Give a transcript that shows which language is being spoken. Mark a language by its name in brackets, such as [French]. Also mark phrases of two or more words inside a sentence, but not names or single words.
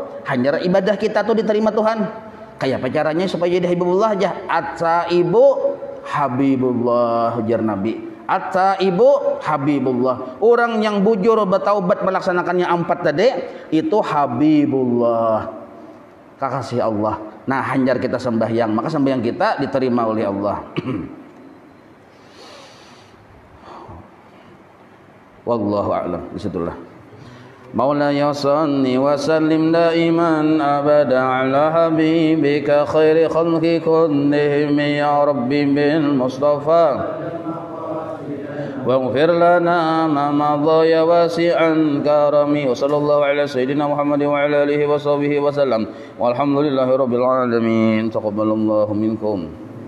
[Banjar] Hanya ibadah kita tuh diterima Tuhan. Kayak apa caranya supaya jadi habibullah aja? [Arabic] السائب حبيب الله, ujar Nabi. التائب حبيب الله. [Banjar] Orang yang bujur bertaubat melaksanakannya 4 tadi itu habibullah, kekasih Allah. Nah, hanjar kita sembahyang, maka sembahyang kita diterima oleh Allah. [Arabic] والله أعلم. [Banjar] Disitulah. [Arabic] مولاي صل وسلم دائما أبدا على حبيبك خير خلق كلهم يا رب بالمصطفى واغفر لنا ما مضى يا واسع كرم وصلى الله على سيدنا محمد وعلى آله وصحبه وسلم والحمد لله رب العالمين تقبل الله منكم.